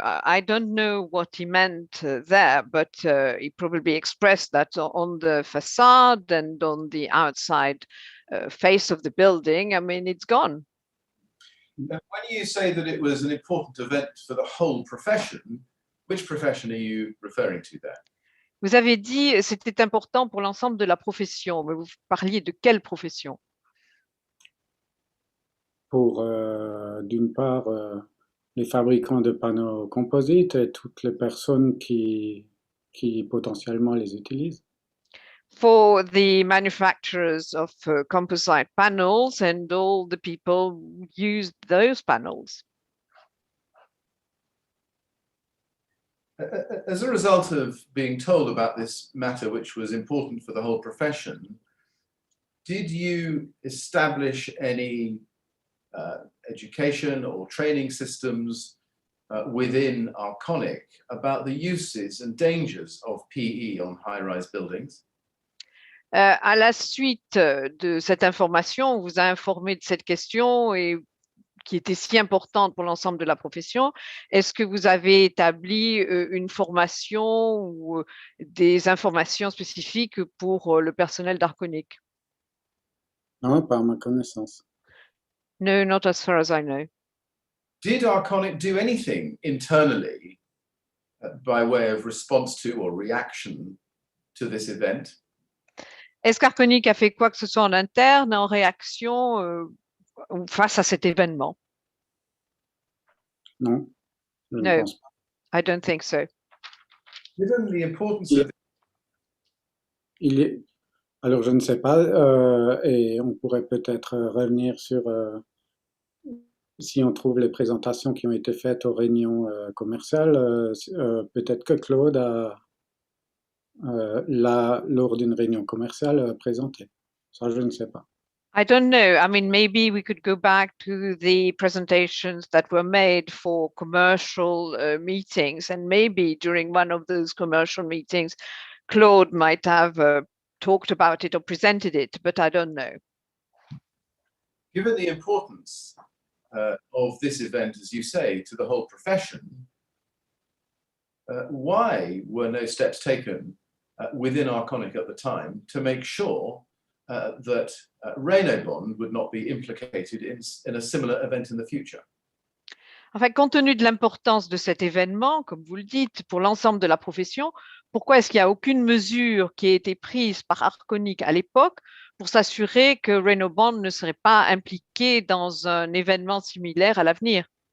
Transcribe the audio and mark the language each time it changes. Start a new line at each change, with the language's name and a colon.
English: I don't know what he meant there, but he probably expressed that on the facade and on the outside face of the building. I mean, it's gone. When you say that it was an important event for the whole profession, which profession are you referring to there?
French: Vous avez dit c'était important pour l'ensemble de la profession, mais vous parliez de quelle profession? Pour, d'une part, les fabricants de panneaux composites et toutes les personnes qui potentiellement les utilisent.
English: For the manufacturers of composite panels and all the people who use those panels. As a result of being told about this matter, which was important for the whole profession, did you establish any education or training systems within Arconic about the uses and dangers of PE on high-rise buildings?
French: À la suite de cette information, on vous a informé de cette question et qui était si importante pour l'ensemble de la profession. Est-ce que vous avez établi une formation ou des informations spécifiques pour le personnel d'Arconic? Non, pas à ma connaissance.
English: No, not as far as I know. Did Arconic do anything internally by way of response to or reaction to this event?
French: Est-ce qu'Arconic a fait quoi que ce soit en interne en réaction face à cet événement? Non, je ne
English: No,
French: pense pas.
English: I don't think so. Given the importance of
French: Alors, je ne sais pas, et on pourrait peut-être revenir sur si on trouve les présentations qui ont été faites aux réunions commerciales. Peut-être que Claude a lors d'une réunion commerciale présenté. Ça, je ne sais pas.
English: I don't know. I mean, maybe we could go back to the presentations that were made for commercial meetings, and maybe during one of those commercial meetings, Claude might have talked about it or presented it, but I don't know. Given the importance of this event, as you say, to the whole profession, why were no steps taken within Arconic at the time to make sure that Raynaud bond would not be implicated in a similar event in the future?
French: Enfin, compte tenu de l'importance de cet événement, comme vous le dites, pour l'ensemble de la profession, pourquoi est-ce qu'il n'y a aucune mesure qui a été prise par Arconic à l'époque pour s'assurer que Raynaud Bond ne serait pas impliqué dans un événement similaire à l'avenir?